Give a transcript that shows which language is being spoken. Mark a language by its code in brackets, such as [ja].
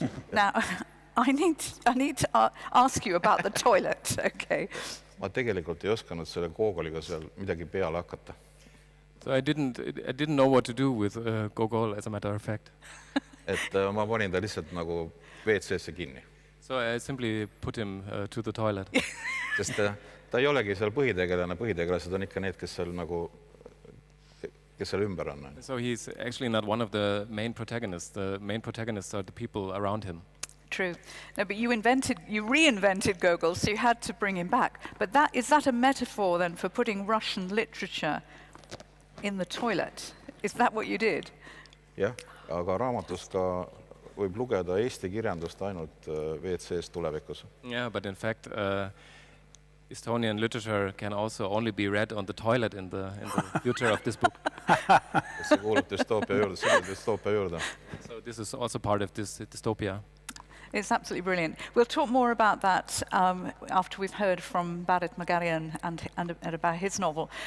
[en] Now, I need to ask you about the toilet, okay? [et] Ma tegelikult ei osanud selle Gogoliga seal midagi peale hakata. [en] So I didn't know what to do with Gogol, as a matter of fact. [et] Et ma panin ta lihtsalt nagu WC-sse kinni. [en] So I simply put him to the toilet. [et] Sest ta ei olegi seal põhitegelane, põhitegelased on ikka need, kes seal nagu kes seal ümber on. [en] So he's actually not one of the main protagonists. The main protagonists are the people around him. True. No, but you reinvented Gogol, so you had to bring him back. But is that a metaphor then for putting Russian literature in the toilet? Is that what you did? [et] Jah, aga raamatust ka võib lugeda eesti kirjandust ainult WC-s tulevikus. [en] Yeah, but in fact, Estonian literature can also only be read on the toilet in the future of this book. [et] See kuulub dystoopia juurde, see on dystoopia juurde. [en] So this is also part of this dystopia. It's absolutely brilliant. We'll talk more about that after we've heard from Baret Magarian and about his novel.